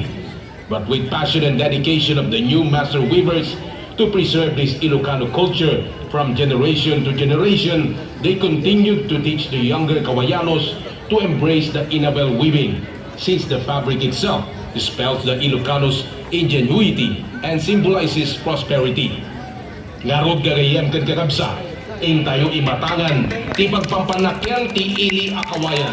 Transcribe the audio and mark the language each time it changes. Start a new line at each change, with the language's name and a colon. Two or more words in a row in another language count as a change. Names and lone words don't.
English: But with passion and dedication of the new master weavers to preserve this Ilocano culture from generation to generation, they continued to teach the younger Kawayanos to embrace the Inabel weaving, since the fabric itself spells the Ilocanos' ingenuity and symbolizes prosperity.
Iloko: Ngarod gagayem kan kakabsa, ing tayo imatangan, ti pagpampanakyan ti ili a Kawayan.